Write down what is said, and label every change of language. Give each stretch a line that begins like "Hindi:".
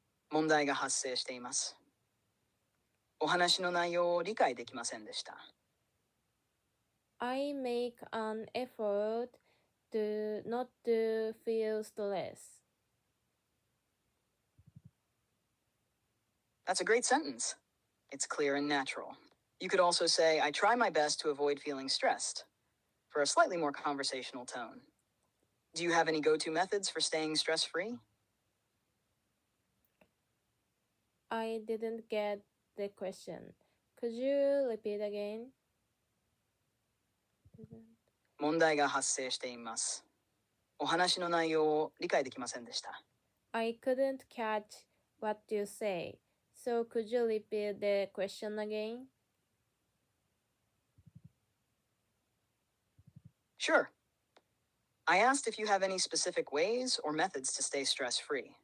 Japanese: 問題が発生しています。お話の内容を理解できませんでした。
English: I make an effort to not to feel stress. That's a great sentence. It's clear and natural. You could also say, I try my best to avoid feeling stressed, for a slightly more conversational tone. Do you have any go-to methods for staying stress-free? I didn't get the question. Could you repeat again?
Japanese: 問題が発生しています。お話の内容を理解できませんでした。
English: I couldn't catch what you say. So could you repeat the question again? Sure. I asked if you have any specific ways or methods to stay stress-free.